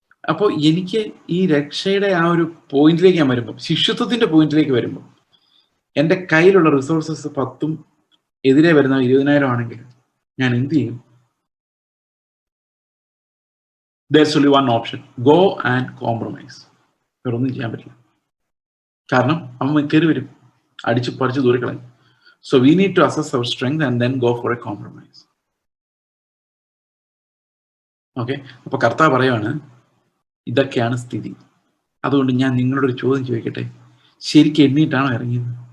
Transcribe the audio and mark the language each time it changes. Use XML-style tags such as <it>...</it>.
<ml>അപ്പോൾ എനിക്ക് ഈ രക്ഷയുടെ ആ ഒരു പോയിന്റിലേക്ക് ഞാൻ വരുമ്പോൾ, ശിഷ്യത്വത്തിന്റെ പോയിന്റിലേക്ക് വരുമ്പോൾ, എൻ്റെ കയ്യിലുള്ള റിസോഴ്സസ് 10 എതിരെ വരുന്ന 20,000 ആണെങ്കിൽ ഞാൻ എന്ത് ചെയ്യും?</ml> <en>There's only one option: go and compromise.</en> <ml>വേറൊന്നും ചെയ്യാൻ പറ്റില്ല. കാരണം അവൻ കയറി വരും, അടിച്ചു പറിച്ച് ദൂരക്കളയും.</ml> <en>So we need to assess our strength and then go for a compromise.</en> <ml>Okay, അപ്പൊ കർത്താവ് പറയാണ്, ഇതൊക്കെയാണ് സ്ഥിതി. അതുകൊണ്ട് ഞാൻ നിങ്ങളോടൊരു ചോദ്യം ചോദിക്കട്ടെ, ശരിക്കും എണ്ണീട്ടാണോ ഇറങ്ങിയത്?</ml>